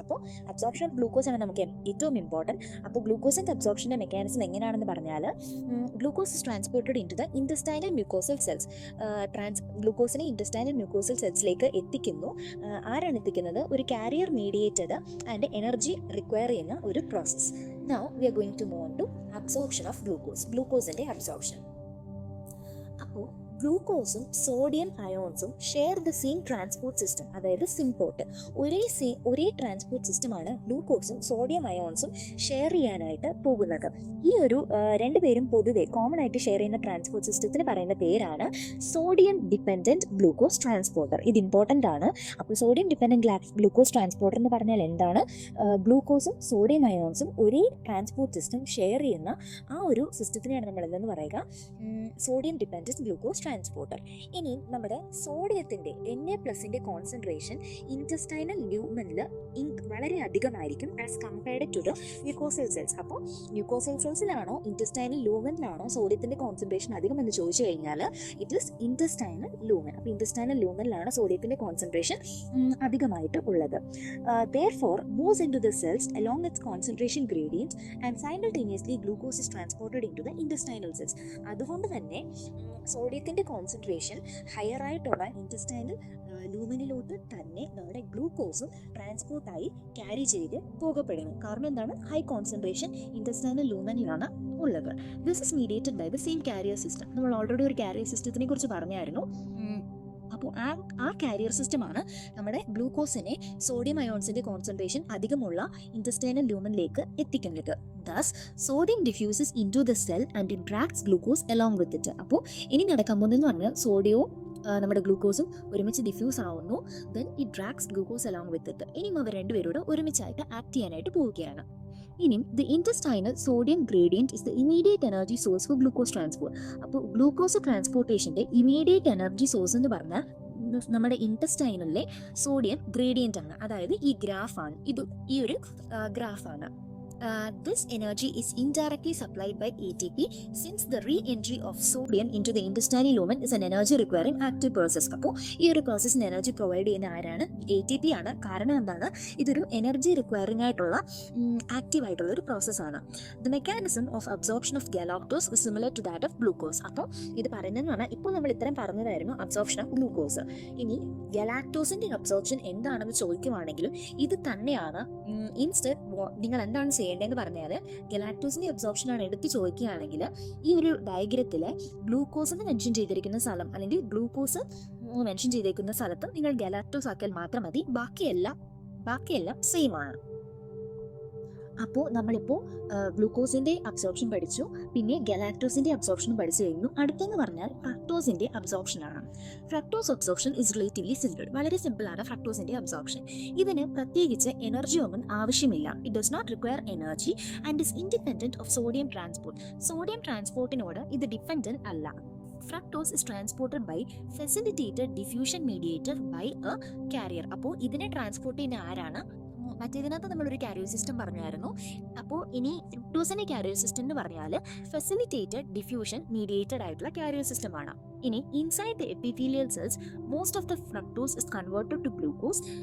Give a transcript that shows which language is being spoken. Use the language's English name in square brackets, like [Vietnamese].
[Malayalam] അപ്പോൾ absorption glucose ആണ് നമുക്ക് ഏറ്റവും ഇമ്പോർട്ടൻറ്റ്. അപ്പോൾ ഗ്ലൂക്കോസിൻ്റെ അബ്സോർപ്ഷൻ്റെ മെക്കാനിസം എങ്ങനെയാണെന്ന് പറഞ്ഞാൽ [English] Glucose is transported into the intestinal mucosal cells. [Malayalam] ഗ്ലൂക്കോസിനെ intestinal mucosal സെൽസിലേക്ക് എത്തിക്കുന്നു. ആരാണ് എത്തിക്കുന്നത്? ഒരു carrier mediated and energy require ചെയ്യുന്ന ഒരു process. [English] Now we are going to move on to absorption of glucose. [Malayalam] Glucose-ന്റെ absorption. അപ്പോൾ ഗ്ലൂക്കോസും sodium അയോൺസും [English] share the same transport system, [Malayalam] അതായത് symport. ഒരേ transport സിസ്റ്റമാണ് ഗ്ലൂക്കോസും സോഡിയം അയോൺസും ഷെയർ ചെയ്യാനായിട്ട് പോകുന്നത്. ഈ ഒരു രണ്ടുപേരും പൊതുവെ കോമൺ ആയിട്ട് ഷെയർ ചെയ്യുന്ന ട്രാൻസ്പോർട്ട് സിസ്റ്റത്തിന് പറയുന്ന പേരാണ് സോഡിയം ഡിപ്പെൻഡൻറ്റ് ഗ്ലൂക്കോസ് ട്രാൻസ്പോർട്ടർ. ഇത് ഇമ്പോർട്ടൻ്റ് ആണ്. അപ്പോൾ സോഡിയം ഡിപ്പെൻഡൻറ്റ് ഗ്ലൂക്കോസ് ട്രാൻസ്പോർട്ടർ എന്ന് പറഞ്ഞാൽ എന്താണ്? ഗ്ലൂക്കോസും സോഡിയം അയോൺസും ഒരേ ട്രാൻസ്പോർട്ട് സിസ്റ്റം ഷെയർ ചെയ്യുന്ന ആ ഒരു സിസ്റ്റത്തിനെയാണ് നമ്മൾ എന്തെന്ന് പറയുക? Sodium dependent glucose transporter. ഇനി നമ്മുടെ സോഡിയത്തിൻ്റെ Na+ന്റെ കോൺസെൻട്രേഷൻ ഇൻറ്റസ്റ്റൈനൽ ലൂമനിൽ വളരെ അധികമായിരിക്കും [English] As compared to the mucosal cells. [Malayalam] അപ്പോൾ മ്യൂക്കോസൽ സെൽസിലാണോ ഇൻറ്റസ്റ്റൈനൽ ലൂമനിലാണോ സോഡിയത്തിൻ്റെ കോൺസെൻട്രേഷൻ അധികം എന്ന് ചോദിച്ചു കഴിഞ്ഞാൽ [English] It is intestinal lumen. [Malayalam] അപ്പോൾ ഇൻറ്റസ്റ്റൈനൽ ലൂമനിലാണ് സോഡിയത്തിൻ്റെ കോൺസെൻട്രേഷൻ അധികമായിട്ട് ഉള്ളത്. [English] Therefore moves into the cells along its concentration gradient and simultaneously glucose is transported into the intestinal cells. [Malayalam] അതുകൊണ്ട് തന്നെ സോഡിയത്തിൻ്റെ കോൺസെൻട്രേഷൻ ഹയർ ആയിട്ടുള്ള ഇൻറ്റസ്റ്റൈനൽ ലൂമനിലോട്ട് തന്നെ നമ്മുടെ ഗ്ലൂക്കോസും ട്രാൻസ്പോർട്ടായി ക്യാരി ചെയ്ത് പോകപ്പെടുന്നു. കാരണം എന്താണ്? ഹൈ കോൺസെൻട്രേഷൻ ഇൻറ്റസ്റ്റൈനൽ ലൂമനിലാണ് ഉള്ളത്. [English] This is mediated by the same carrier system. [Malayalam] നമ്മൾ ഓൾറെഡി ഒരു കാരിയർ സിസ്റ്റത്തിനെ കുറിച്ച് പറഞ്ഞായിരുന്നു. അപ്പോൾ ആ കാരിയർ സിസ്റ്റമാണ് നമ്മുടെ ഗ്ലൂക്കോസിനെ സോഡിയം അയോൺസിൻ്റെ കോൺസെൻട്രേഷൻ അധികമുള്ള ഇൻറ്റസ്റ്റൈനൽ ലൂമനിലേക്ക് എത്തിക്കുന്നത്. [English] Thus, sodium diffuses into the cell and interacts glucose along with it. [Malayalam] അപ്പോൾ ഇനി നടക്കാൻ പോകുന്നതെന്ന് പറഞ്ഞാൽ സോഡിയവും നമ്മുടെ ഗ്ലൂക്കോസും ഒരുമിച്ച് ഡിഫ്യൂസ് ആവുന്നു. [English] Then it drags glucose along with it. [Malayalam] ഇനിയും അവർ രണ്ടുപേരോട് ഒരുമിച്ചായിട്ട് ആക്ട് ചെയ്യാനായിട്ട് പോവുകയാണ്. [English] ഇനിയും the intestinal sodium gradient is the immediate energy source for glucose transport. [Malayalam] അപ്പോൾ ഗ്ലൂക്കോസ് ട്രാൻസ്പോർട്ടേഷൻ്റെ ഇമീഡിയറ്റ് എനർജി സോഴ്സ് എന്ന് പറഞ്ഞാൽ നമ്മുടെ ഇൻറ്റസ്റ്റൈനലിലെ സോഡിയം ഗ്രേഡിയൻ്റ് ആണ്. അതായത് ഈ ഗ്രാഫാണ്, ഈ ഒരു ഗ്രാഫാണ്. [English] This energy is indirectly supplied by ATP since the re-entry of sodium into the intestinal lumen is an energy requiring active process. [Malayalam] അപ്പോൾ ഈ ഒരു പ്രോസസ്സിന് എനർജി പ്രൊവൈഡ് ചെയ്യുന്ന ആരാണ്? ATP ആണ്. കാരണം എന്താണ്? ഇതൊരു എനർജി റിക്വയറിംഗ് ആയിട്ടുള്ള ആക്റ്റീവ് ആയിട്ടുള്ള ഒരു പ്രോസസ്സാണ്. [English] The mechanism of absorption of galactose is similar to that of glucose. [Malayalam] അപ്പോൾ ഇത് പറയുന്നതെന്ന് പറഞ്ഞാൽ ഇപ്പോൾ നമ്മൾ ഇത്രയും പറഞ്ഞതായിരുന്നു അബ്സോർപ്ഷൻ ഓഫ് ഗ്ലൂക്കോസ്. ഇനി ഗലാക്ടോസിൻ്റെ അബ്സോർപ്ഷൻ എന്താണെന്ന് ചോദിക്കുവാണെങ്കിലും ഇത് തന്നെയാണ്. ഇൻസ്റ്റെഡ് നിങ്ങൾ എന്താണ് ചെയ്യേണ്ടതെന്ന് പറഞ്ഞാൽ ഗലാക്ടോസിൻ്റെ അബ്സോർപ്ഷൻ ആണ് എടുത്ത് ചോദിക്കുകയാണെങ്കിൽ ഈ ഒരു ഡയഗ്രത്തിൽ ഗ്ലൂക്കോസ് എന്ന് മെൻഷൻ ചെയ്തിരിക്കുന്ന സ്ഥലം അല്ലെങ്കിൽ ഗ്ലൂക്കോസ് മെൻഷൻ ചെയ്തിരിക്കുന്ന സ്ഥലത്ത് നിങ്ങൾ ഗലാക്ടോസ് ആക്കിയാൽ മാത്രം മതി. ബാക്കിയെല്ലാം സെയിം ആണ്. അപ്പോൾ നമ്മളിപ്പോൾ ഗ്ലൂക്കോസിൻ്റെ അബ്സോർപ്ഷൻ പഠിച്ചു, പിന്നെ ഗലാക്ടോസിൻ്റെ അബ്സോർപ്ഷനും പഠിച്ചു കഴിഞ്ഞു. അടുത്തെന്ന് പറഞ്ഞാൽ ഫ്രക്ടോസിൻ്റെ അബ്സോർപ്ഷനാണ്. [English] Fructose absorption is relatively simple. [Malayalam] വളരെ സിമ്പിളാണ് ഫ്രക്ടോസിൻ്റെ അബ്സോർപ്ഷൻ. ഇതിന് പ്രത്യേകിച്ച് എനർജി ഒന്നും ആവശ്യമില്ല. [English] It does not require energy and is independent of sodium transport. [Malayalam] Sodium ട്രാൻസ്പോർട്ടിനോട് ഇത് ഡിപ്പെൻഡൻറ്റ് അല്ല. [English] Fructose is transported by facilitated diffusion mediated by a carrier. [Malayalam] അപ്പോൾ ഇതിനെ ട്രാൻസ്പോർട്ട് ചെയ്യുന്ന ആരാണ്? മറ്റേതിനകത്ത് നമ്മളൊരു കാരിയർ സിസ്റ്റം പറഞ്ഞായിരുന്നു. അപ്പോൾ ഇനി ഫ്രക്ടോസിൻ്റെ കാരിയർ സിസ്റ്റം എന്ന് പറഞ്ഞാൽ ഫെസിലിറ്റേറ്റഡ് ഡിഫ്യൂഷൻ മീഡിയേറ്റഡ് ആയിട്ടുള്ള കാരിയർ സിസ്റ്റമാണ്. [English] ഇനി inside the epithelial cells most of the fructose is converted to glucose.